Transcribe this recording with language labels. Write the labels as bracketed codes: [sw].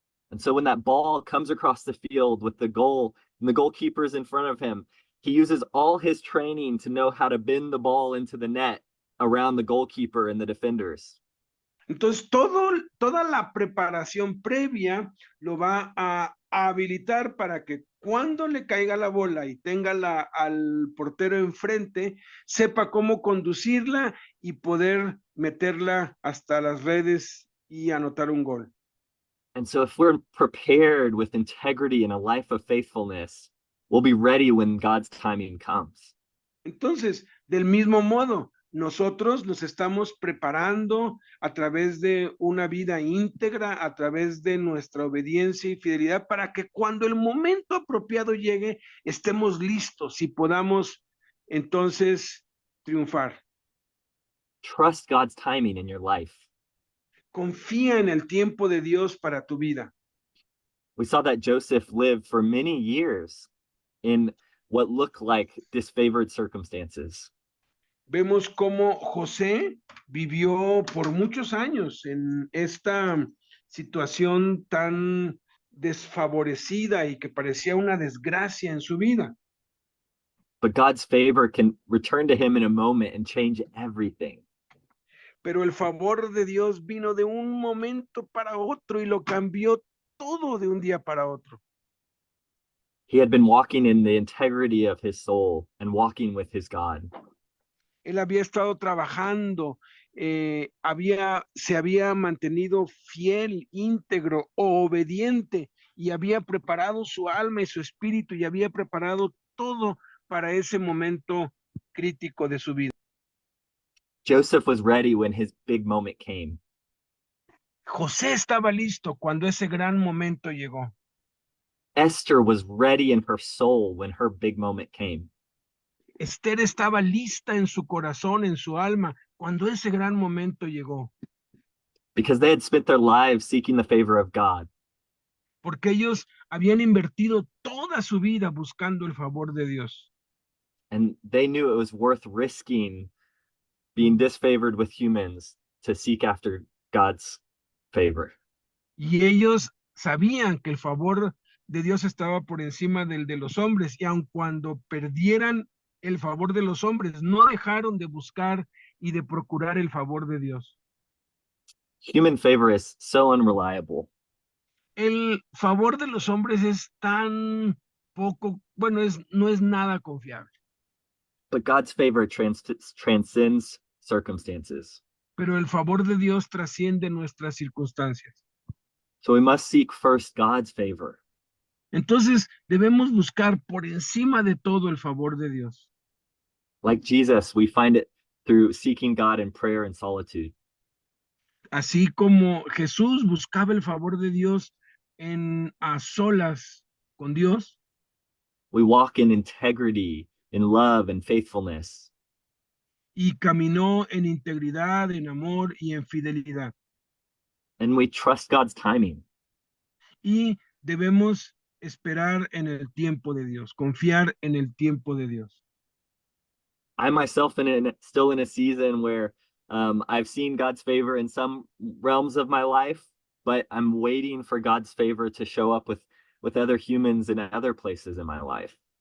[en] And so when that ball comes across the field with the goal and the goalkeeper's in front of him, he uses all his training to know how to bend the ball into the net around the goalkeeper and the defenders. [es] Entonces, toda la preparación previa lo va a habilitar para que cuando le caiga la bola y tenga al portero enfrente, sepa cómo conducirla y poder meterla hasta las redes y anotar un gol. [en] And so if we're prepared with integrity and a life of faithfulness, we'll be ready when God's timing comes. [es] Entonces, del mismo modo, nosotros nos estamos preparando a través de una vida íntegra, a través de nuestra obediencia y fidelidad, para que cuando el momento apropiado llegue, estemos listos y podamos entonces triunfar. [en] Trust God's timing in your life. [es] Confía en el tiempo de Dios para tu vida. [en] We saw that Joseph lived for many years in what looked like disfavored circumstances. [es] Vemos cómo José vivió por muchos años en esta situación tan desfavorecida y que parecía una desgracia en su vida. [en] But God's favor can return to him in a moment and change everything. [es] Pero el favor de Dios vino de un momento para otro y lo cambió todo de un día para otro. [en] He had been walking in the integrity of his soul and walking with his God. [es] Él había estado trabajando, se había mantenido fiel, íntegro, obediente y había preparado su alma y su espíritu y había preparado todo para ese momento crítico de su vida. [en] Joseph was ready when his big moment came. [es] José estaba listo cuando ese gran momento llegó. [en] Esther was ready in her soul when her big moment came. [es] Esther estaba lista en su corazón, en su alma, cuando ese gran momento llegó. [en] Because they had spent their lives seeking the favor of God. [es] Porque ellos habían invertido toda su vida buscando el favor de Dios. [en] And they knew it was worth risking being disfavored with humans to seek after God's favor. [es] Y ellos sabían que el favor de Dios estaba por encima del de los hombres, y aun cuando perdieran el favor de los hombres, no dejaron de buscar y de procurar el favor de Dios. [en] Human favor is so unreliable. [es] El favor de los hombres es tan poco, bueno, no es nada confiable. [en] But God's favor transcends circumstances. [es] Pero el favor de Dios trasciende nuestras circunstancias. [en] So we must seek first God's favor. [es] Entonces debemos buscar por encima de todo el favor de Dios. [en] Like Jesus, we find it through seeking God in prayer and solitude. [es] Así como Jesús buscaba el favor de Dios a solas con Dios, [en] We walk in integrity, in love and faithfulness. [es] y caminó en integridad, en amor y en fidelidad. [en] And we trust God's timing. [es] Y debemos esperar en el tiempo de Dios, confiar en el tiempo de Dios. [en] I myself am still in a season where I've seen God's favor in some realms of my life, but I'm waiting for God's favor to show up with other humans in other places in my life.